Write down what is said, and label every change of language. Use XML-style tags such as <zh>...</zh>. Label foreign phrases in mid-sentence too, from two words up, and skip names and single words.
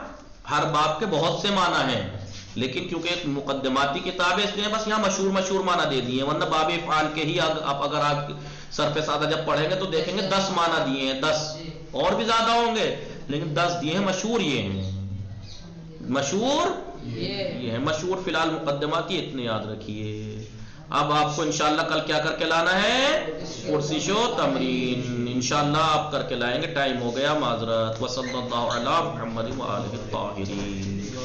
<ur>ہر باب کے بہت سے معنی ہیں، لیکن کیونکہ ایک مقدماتی کتاب ہے اس لیے بس یہاں مشہور معنی دے دیے، ورنہ باب افعال کے ہی اگر آپ سر سادہ جب پڑھیں گے تو دیکھیں گے 10 معنی دیے ہیں، 10 اور بھی زیادہ ہوں گے، لیکن 10 دیے ہیں، مشہور یہ ہیں، مشہور یہ ہے، مشہور فی الحال مقدماتی اتنے یاد رکھیے۔ اب آپ کو انشاءاللہ کل کیا کر کے لانا ہے؟</ur> <fa>پرسش و تمرین،</fa> <ur>انشاءاللہ آپ کر کے لائیں گے، ٹائم ہو گیا، معذرت۔</ur> <ar>وصلی اللہ علی محمد وآلہ الطاہرین۔</ar>